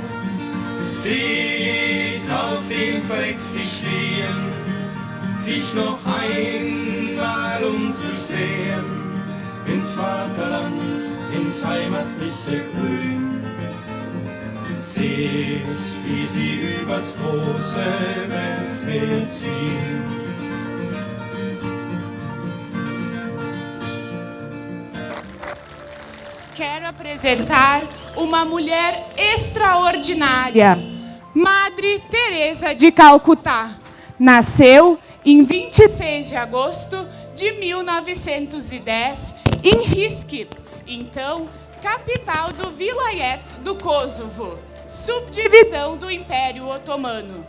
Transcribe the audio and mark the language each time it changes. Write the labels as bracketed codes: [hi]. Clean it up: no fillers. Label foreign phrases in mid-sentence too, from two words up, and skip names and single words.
[de] Seht, auf dem Verdeck sie stehen, sich noch einmal umzusehen, ins Vaterland, ins heimatliche Grün. Seht, wie sie übers große Weltmeer ziehen. [pt] Quero apresentar uma mulher extraordinária, Madre Teresa de Calcutá. Nasceu em 26 de agosto de 1910 em Risk, então capital do Vilayet do Kosovo, subdivisão do Império Otomano.